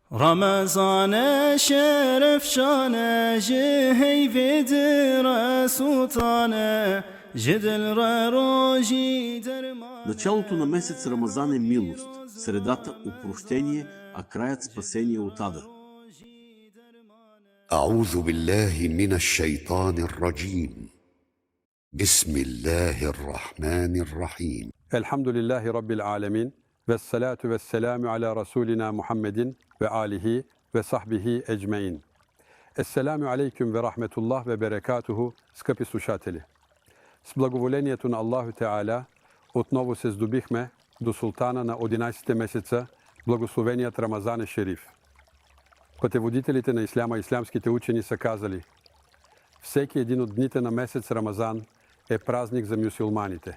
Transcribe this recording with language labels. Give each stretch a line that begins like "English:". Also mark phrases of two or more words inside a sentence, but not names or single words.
Bulgarian: رمضان شرف شانه جهيفد رسولتانه جدل روجي درمان. Началото на месец Рамазан е милост, средата – опрощение, а краят – спасение от ада.
Arabic: أعوذ بالله من الشيطان الرجيم بسم الله الرحمن الرحيم الحمد لله رب العالمين والصلاة والسلام على رسولنا محمد وعلى آله وصحبه أجمعين. السلام عليكم ورحمة الله وبركاته,
Bulgarian: скъпи слушатели. С благоволението на
Arabic: الله تعالى
Bulgarian: отново се здобихме до султана на 11 месеца, благословеният Рамазан Шериф. Пътеводителите на исляма и ислямските учени са казали: всеки един от дните на месец Рамазан е празник за мюсюлманите.